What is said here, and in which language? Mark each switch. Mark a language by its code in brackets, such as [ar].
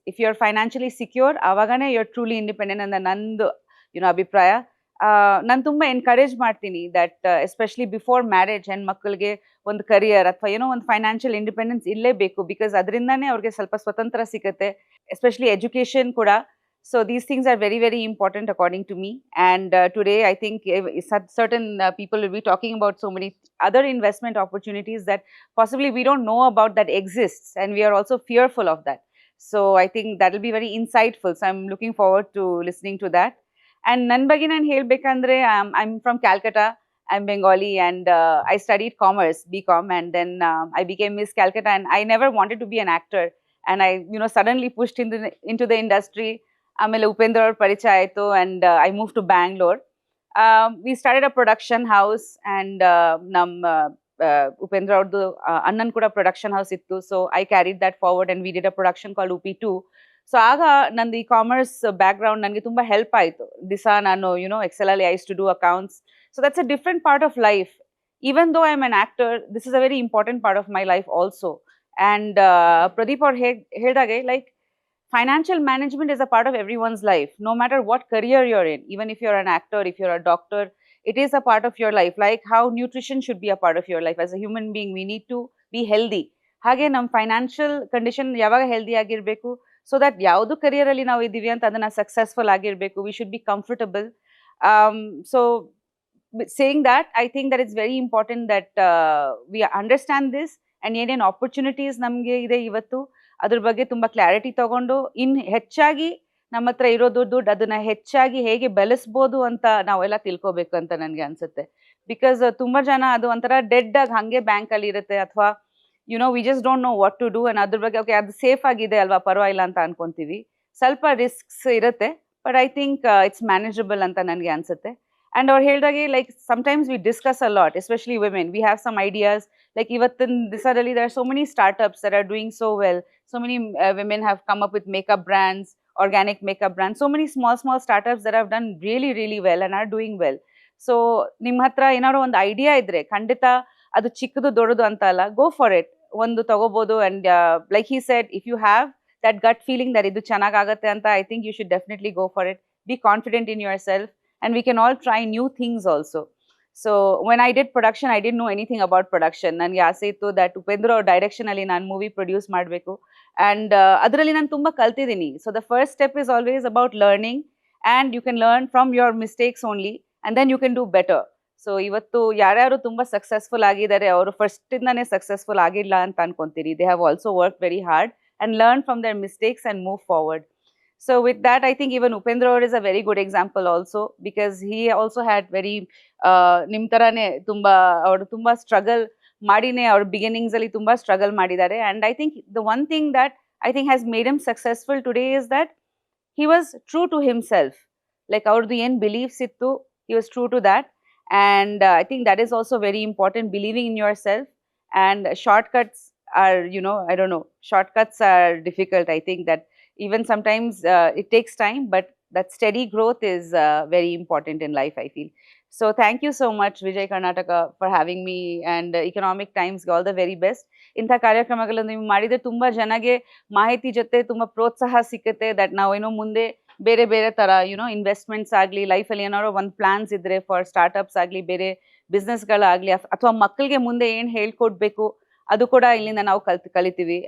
[en] if you are financially secure, [kn] ಆವಾಗನೇ [en] you are truly independent [kn] ಅಂತ ನಂದು ಅಭಿಪ್ರಾಯ. ನಾನು ತುಂಬಾ ಎನ್ಕರೇಜ್ ಮಾಡ್ತೀನಿ [en] that especially before marriage [kn] ಹೆಣ್ಮಕ್ಳಿಗೆ ಒಂದು ಕರಿಯರ್ ಅಥವಾ ಒಂದು ಫೈನಾನ್ಷಿಯಲ್ ಇಂಡಿಪೆಂಡೆನ್ಸ್ ಇರಲೇಬೇಕು. ಬಿಕಾಸ್ ಅದರಿಂದಾನೇ ಅವ್ರಿಗೆ ಸ್ವಲ್ಪ ಸ್ವತಂತ್ರ ಸಿಗುತ್ತೆ, ಎಸ್ಪೆಷಲಿ ಎಜುಕೇಶನ್ ಕೂಡ. [en] So these things are very very important according to me. And today I think certain people will be talking about so many other investment opportunities that possibly we don't know about that exists, and we are also fearful of that. So I think that will be very insightful, so I'm looking forward to listening to that. [kn] And ನನ್ನ ಬಗ್ಗೆ ನಾನು ಹೇಳ್ಬೇಕಂದ್ರೆ [en] I'm from Calcutta. I'm Bengali, and I studied commerce, BCom, and then I became Miss Calcutta, and I never wanted to be an actor, and I suddenly pushed into the industry. [kn] ಆಮೇಲೆ ಉಪೇಂದ್ರ ಅವ್ರ ಪರಿಚಯ ಆಯಿತು, [en] and I moved to Bangalore. We started a production house, [kn] and ನಮ್ಮ ಉಪೇಂದ್ರ ಅವ್ರದ್ದು ಅಣ್ಣನ್ ಕೂಡ production house ಇತ್ತು. [en] So I carried that forward and we did a production call UP2. So [kn] ಆಗ ನಂದು ಈ ಕಾಮರ್ಸ್ ಬ್ಯಾಕ್ ಗ್ರೌಂಡ್ ನನಗೆ ತುಂಬಾ ಹೆಲ್ಪ್ ಆಯಿತು. [en] ದಿಸ [kn] ನಾನು Excel ಅಲ್ಲಿ [en] I use to do accounts. So that's a different part of life. Even though I am an actor, this is a very important part of my life also. And Pradeep [kn] ಅವ್ರು ಹೇಳ್ದಾಗೆ, [en] Like, financial management is a part of everyone's life, no matter what career you're in. Even if you're an actor, if you're a doctor, it is a part of your life. Like how nutrition should be a part of your life. As a human being, we need to be healthy. [kn] ಹಾಗೆ ನಮ್ಮ financial condition ಯಾವಾಗ healthy ಆಗಿರಬೇಕು, so that ಯಾವುದು ಕರಿಯರಲ್ಲಿ ನಾವು ಇದ್ದೀವಿ ಅಂತ ಅದನ್ನ successful ಆಗಿರಬೇಕು. [en] We should be comfortable. So saying that, I think that it's very important that we understand this. [kn] And ಏನೇನು ಆಪರ್ಚುನಿಟೀಸ್ ನಮಗೆ ಇದೆ ಇವತ್ತು, ಅದ್ರ ಬಗ್ಗೆ ತುಂಬಾ ಕ್ಲಾರಿಟಿ ತಗೊಂಡು ಹೆಚ್ಚಾಗಿ ನಮ್ಮ ಹತ್ರ ಇರೋ ದುಡ್ಡು ಅದನ್ನ ಹೆಚ್ಚಾಗಿ ಹೇಗೆ ಬೆಳೆಸ್ಬೋದು ಅಂತ ನಾವೆಲ್ಲ ತಿಳ್ಕೊಬೇಕು ಅಂತ ನನಗೆ ಅನ್ಸುತ್ತೆ. ಬಿಕಾಸ್ ತುಂಬಾ ಜನ ಅದು ಒಂಥರ ಡೆಡ್ ಆಗಿ ಹಂಗೆ ಬ್ಯಾಂಕ್ ಅಲ್ಲಿ ಇರುತ್ತೆ, ಅಥವಾ [en] We just don't know what to do. [kn] And ಅದ್ರ ಬಗ್ಗೆ ಓಕೆ ಅದು ಸೇಫ್ ಆಗಿದೆ ಅಲ್ವಾ, ಪರವಾಗಿಲ್ಲ ಅಂತ ಅನ್ಕೊಂತೀವಿ. ಸ್ವಲ್ಪ ರಿಸ್ಕ್ಸ್ ಇರುತ್ತೆ, [en] but I think it's manageable [kn] ಅಂತ ನನಗೆ ಅನ್ಸುತ್ತೆ. [en] and [kn] ಅವ್ರು ಹೇಳಿದಾಗೆ, [en] Like, sometimes we discuss a lot, especially women. We have some ideas. Like [kn] ಇವತ್ತಿನ ದಿವಸದಲ್ಲಿ [en] there are so many startups that are doing so well. So many women have come up with makeup brands, organic makeup brands. So many small startups that have done really, really well and are doing well. [kn] So ನಿಮ್ಮ ಹತ್ರ ಏನಾದ್ರು ಒಂದು idea ಇದ್ರೆ ಖಂಡಿತ ಅದು ಚಿಕ್ಕದು ದೊಡ್ಡದು ಅಂತ ಅಲ್ಲ, [en] Go for it. [kn] ಒಂದು ತಗೋಬಹುದು. [en] and like he said, if you have that gut feeling that [kn] ಇದು ಚೆನ್ನಾಗಾಗತ್ತೆ ಅಂತ, [en] I think you should definitely go for it. Be confident in yourself, and we can all try new things also. So when I did production, I didn't know anything about production. [kn] ನನಗೆ ಆಸೆ ಇತ್ತು that Upendra ಅವ್ರ direction ಅಲ್ಲಿ ನಾನು movie produce ಮಾಡಬೇಕು. [en] ಅಂಡ್ [kn] ಅದರಲ್ಲಿ ನಾನು ತುಂಬಾ ಕಲ್ತಿದ್ದೀನಿ. [en] So the first step is always about learning, and you can learn from your mistakes only, and then you can do better. [kn] So ಇವತ್ತು ಯಾರ್ಯಾರು ತುಂಬಾ ಸಕ್ಸಸ್ಫುಲ್ ಆಗಿದ್ದಾರೆ, ಅವರು ಫಸ್ಟ್ ಇಂದಾನೇ ಸಕ್ಸಸ್ಫುಲ್ ಆಗಿಲ್ಲ ಅಂತ ಅನ್ಕೊಂತೀರಿ. [en] They have also work very hard and learn from their mistakes and move forward. So with that, I think even Upendra is a very good example also, because he also had very [kn] ನಿಮ್ ತರಾನೇ ಅವರು ತುಂಬಾ struggle ಮಾಡಿನೇ ಅವ್ರ beginnings ಅಲ್ಲಿ ತುಂಬಾ struggle ಮಾಡಿದ್ದಾರೆ. [en] And I think the one thing that I think has made him successful today is that he was true to himself. Like [kn] ಅವ್ರದ್ದು ಏನ್ ಬಿಲೀಫ್ಸ್ ಇತ್ತು, [en] he was true to that. And I think that is also very important, believing in yourself. And shortcuts are, I don't know, shortcuts are difficult. I think that even sometimes it takes time, but that steady growth is very important in life, I feel. So thank you so much, Vijay Karnataka, for having me, and Economic Times all the very best. [kn] ಇಂಥ ಕಾರ್ಯಕ್ರಮಗಳನ್ನು ನೀವು ಮಾಡಿದ್ರೆ ತುಂಬಾ ಜನಗೆ ಮಾಹಿತಿ ಜೊತೆ ತುಂಬಾ ಪ್ರೋತ್ಸಾಹ ಸಿಕ್ಕುತ್ತೆ. ದಟ್ ನಾವು ಮುಂದೆ ಬೇರೆ ಬೇರೆ ತರ ಇನ್ವೆಸ್ಟ್ಮೆಂಟ್ಸ್ ಆಗಲಿ, ಲೈಫಲ್ಲಿ ಏನಾದ್ರು ಒಂದು ಪ್ಲಾನ್ಸ್ ಇದ್ರೆ ಫಾರ್ ಸ್ಟಾರ್ಟ್ಅಪ್ಸ್ ಆಗಲಿ, ಬೇರೆ ಬಿಸ್ನೆಸ್ಗಳಾಗಲಿ, ಅಥವಾ ಮಕ್ಕಳಿಗೆ ಮುಂದೆ ಏನು ಹೇಳ್ಕೊಡ್ಬೇಕು ಅದು ಕೂಡ ಇಲ್ಲಿಂದ ನಾವು ಕಲಿತೀವಿ.